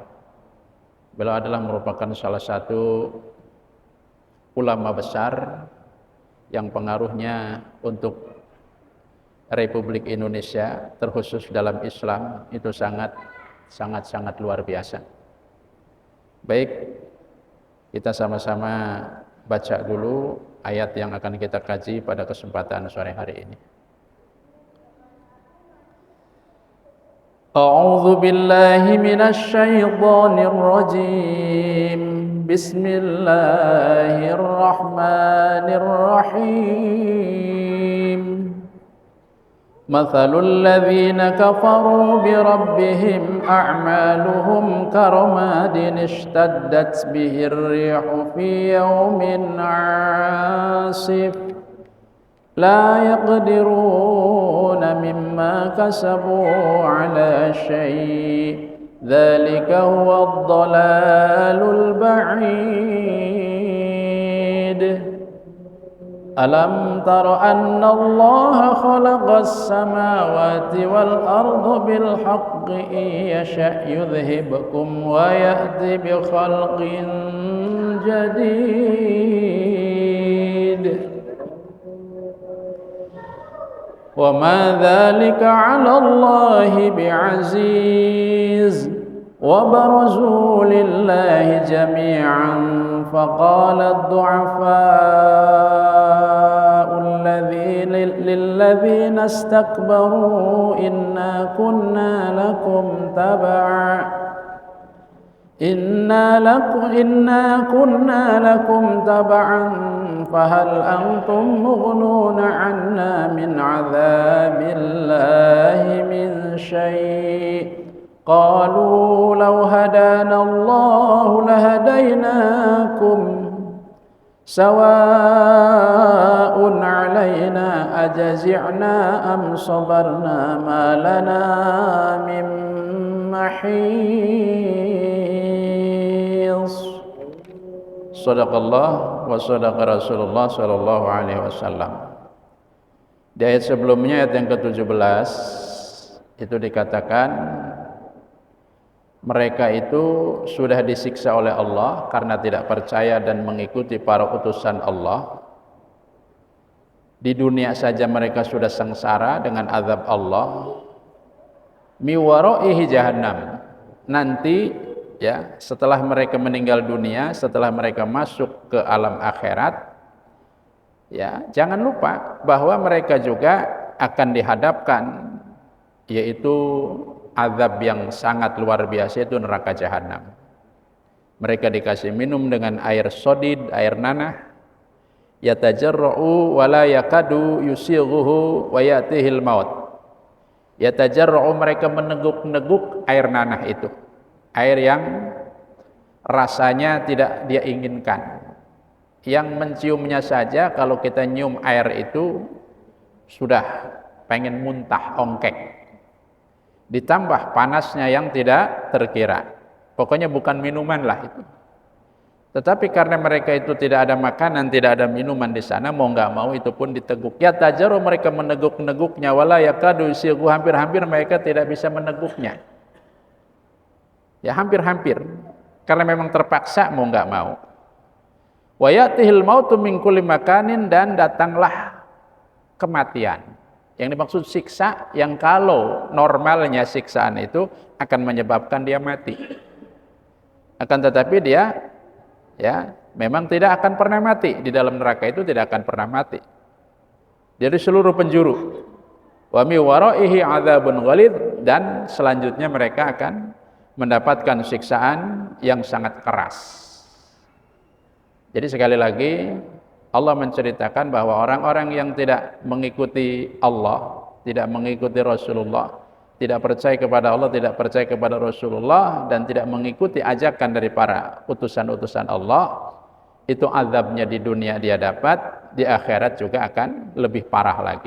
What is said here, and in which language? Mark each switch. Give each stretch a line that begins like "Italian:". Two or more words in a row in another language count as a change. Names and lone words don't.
Indonesian: Beliau adalah merupakan salah satu ulama besar yang pengaruhnya untuk Republik Indonesia, terkhusus dalam Islam, itu sangat luar biasa. Baik, kita sama-sama baca dulu ayat yang akan kita kaji pada kesempatan sore hari ini.
Arabic: أعوذ بالله من الشيطان الرجيم. بسم الله الرحمن الرحيم. مثل الذين كفروا بربهم أعمالهم كرماد اشتدت به الريح في يوم عاصف لا يقدرون مما كسبوا على شيء ذلك هو الضلال البعيد. ألم تر أن الله خلق السماوات والأرض بالحق يشأ يذهبكم ويأت بخلق جديد. وما ذلك على الله بعزيز. وبرزوا لله جميعا فقال الضعفاء للذين استكبروا إنا كنا لكم تبعا إنا كنا لكم تبعا فهل أنتم مغنون عنا من عذاب الله من شيء قالوا لو هدانا الله لهديناكم سواء علينا أجزعنا أم صبرنا ما لنا من محيص. صدق الله وصدق رسول الله صلى الله عليه وسلم.
Indonesian: Di ayat sebelumnya, ayat yang ke-17, itu dikatakan mereka itu sudah disiksa oleh Allah karena tidak percaya dan mengikuti para utusan Allah. Di dunia saja mereka sudah sengsara dengan azab Allah.
Arabic: من ورائه جهنم.
Indonesian: Nanti ya, setelah mereka meninggal dunia, setelah mereka masuk ke alam akhirat, ya, jangan lupa bahwa mereka juga akan dihadapkan, yaitu azab yang sangat luar biasa, itu neraka jahanam. Mereka dikasih minum dengan air sodid, air nanah,
Arabic: يتجرعه ولا يكاد يسيغه ويأتيه الموت. يتجرعه,
Indonesian: mereka meneguk-neguk air nanah itu, air yang rasanya tidak dia inginkan, yang menciumnya saja kalau kita nyium air itu sudah pengen muntah, ongkek, ditambah panasnya yang tidak terkira. Pokoknya bukan minuman lah itu. Tetapi karena mereka itu tidak ada makanan, tidak ada minuman di sana, mau nggak mau itu pun diteguk.
Arabic: يتجرعه,
Indonesian: mereka meneguk-neguknya,
Arabic: ولا يكاد يسيغه,
Indonesian: hampir-hampir mereka tidak bisa meneguknya. Ya hampir-hampir, karena memang terpaksa mau nggak mau.
Arabic: ويأتيه الموت من كل مكان,
Indonesian: dan datanglah kematian. Yang dimaksud siksa yang kalau normalnya siksaan itu akan menyebabkan dia mati. Akan tetapi dia ya memang tidak akan pernah mati. Di dalam neraka itu tidak akan pernah mati. Dari seluruh penjuru.
Arabic: ومن ورائه عذاب غليظ,
Indonesian: dan selanjutnya mereka akan mendapatkan siksaan yang sangat keras. Jadi sekali lagi Allah menceritakan bahwa orang-orang yang tidak mengikuti Allah, tidak mengikuti Rasulullah, tidak percaya kepada Allah, tidak percaya kepada Rasulullah, dan tidak mengikuti ajakan dari para utusan-utusan Allah, itu azabnya di dunia dia dapat, di akhirat juga akan lebih parah lagi.